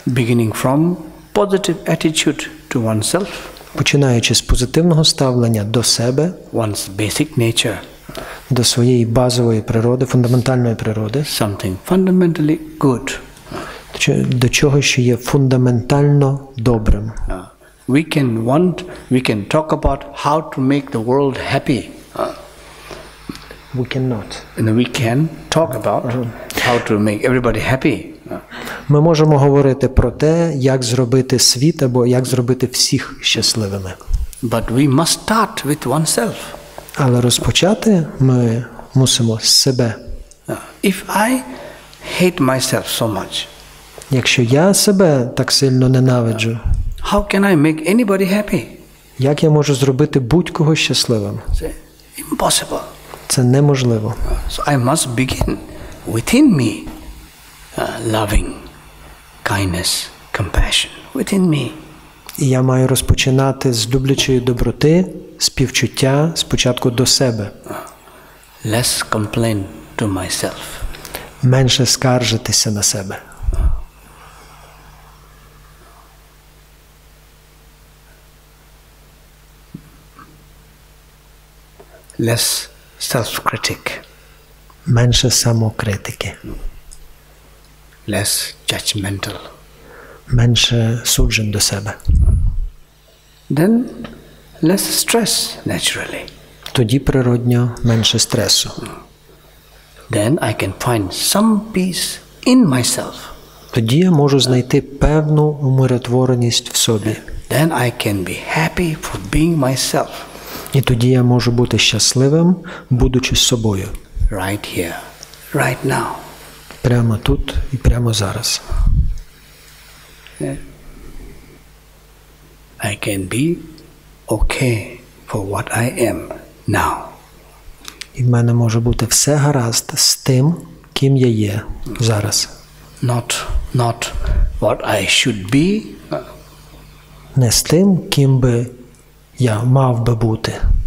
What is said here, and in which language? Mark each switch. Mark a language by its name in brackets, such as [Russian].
[English] Beginning from positive attitude to oneself. [Ukrainian] Починаючи з позитивного ставлення до себе, [English] one's basic nature. [Ukrainian] До своєї базової природи, фундаментальної природи. [English] Something fundamentally good. [Ukrainian] До чого, що є фундаментально добрим. [English] We can talk about how to make the world happy. We cannot. And we can talk about how to make everybody happy. [Ukrainian] Ми можемо говорити про те, як зробити світ або як зробити всіх щасливими. [English] But we must start with oneself. [Ukrainian] Але розпочати ми мусимо з себе. [English] If I hate myself so much, [Ukrainian] якщо я себе так сильно ненавиджу, [English] how can I make anybody happy? [Ukrainian] Як я можу зробити будь-кого щасливим? [English] Impossible. [Ukrainian] Це неможливо. [English] So I must begin within me, loving, kindness, compassion within me. [Ukrainian] І я маю розпочинати з люблячої доброти, співчуття спочатку до себе. [English] Less complain to myself. [Ukrainian] Менше скаржитися на себе. [English] Less self-critic. [Ukrainian] Менше самокритики. [English] Less judgmental. [Ukrainian] Менше суджень до себе. [English] Then less stress naturally. [Ukrainian] Тоді природньо менше стресу. [English] Then I can find some peace in myself. [Ukrainian] Тоді я можу знайти певну умиротвореність в собі. [English] Then I can be happy for being myself. [Ukrainian] І тоді я можу бути щасливим, будучи собою. [English] Right here, right now. [Ukrainian] Прямо тут і прямо зараз. [English] I can be okay for what I am now. [Ukrainian] І в мене може бути все гаразд з тим, ким я є зараз. [English] Not what I should be. [Ukrainian] Не з тим, ким би я мав би бути.